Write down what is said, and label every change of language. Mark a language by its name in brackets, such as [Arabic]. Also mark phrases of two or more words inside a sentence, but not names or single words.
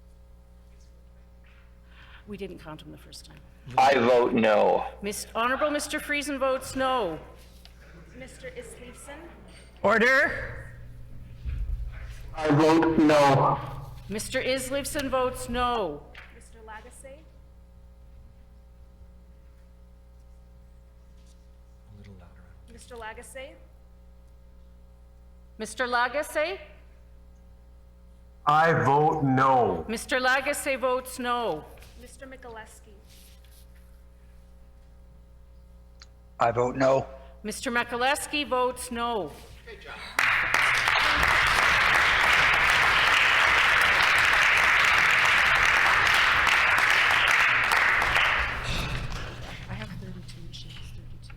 [English] Mr. Friesen, We didn't count him the first time. I vote no. Honorable Mr. Friesen votes no. Mr. Isleifson, Order. I vote no. Mr. Isleifson votes no. Mr. Lagasse, Mr. Lagasse, Mr. Lagasse? I vote no. Mr. Lagasse votes no. Mr. Mikuleski, I vote no. Mr. Mikuleski votes no. I have 32 and she has 32.